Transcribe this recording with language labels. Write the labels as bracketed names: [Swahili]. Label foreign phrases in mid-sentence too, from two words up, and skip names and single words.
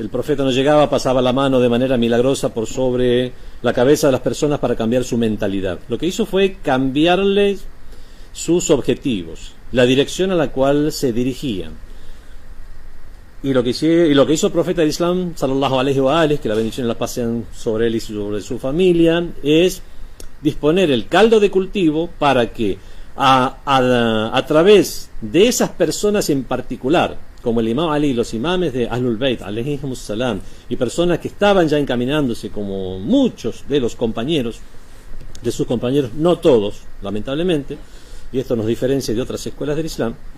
[Spanish] El profeta no llegaba, pasaba la mano de manera milagrosa por sobre la cabeza de las personas para cambiar su mentalidad. Lo que hizo fue cambiarles sus objetivos, la dirección a la cual se dirigían. Y lo que hizo el profeta del Islam, [Arabic] صلى الله عليه وآله, [Spanish] que la bendición la pasen sobre él y sobre su familia, es disponer el caldo de cultivo para que a través de esas personas en particular, como el imam Ali, los imames de Ahlul Bayt, [Arabic] عليهم السلام, [Spanish] y personas que estaban ya encaminándose, como muchos de los compañeros, de sus compañeros, no todos, lamentablemente, y esto nos diferencia de otras escuelas del Islam,